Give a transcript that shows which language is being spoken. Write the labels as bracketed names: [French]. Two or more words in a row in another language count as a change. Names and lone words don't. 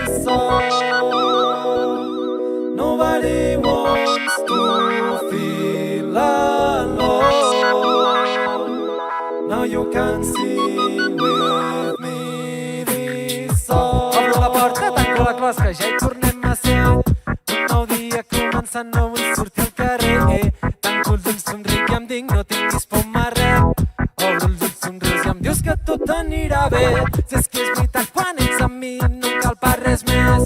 [English] song. Nobody wants to feel alone. Now you can sing with me this song. [Catalan] Obro la porta, tanco la closca, ja hi tornem a ser. Un nou dia començant, no vull sortir al carrer. Tanco els ulls, somric i em dic, no tinguis por res. Obro els ulls, somrius i em dius que tot anirà bé. Si és que és veritat, quan ets amb mi no em cal pas res més.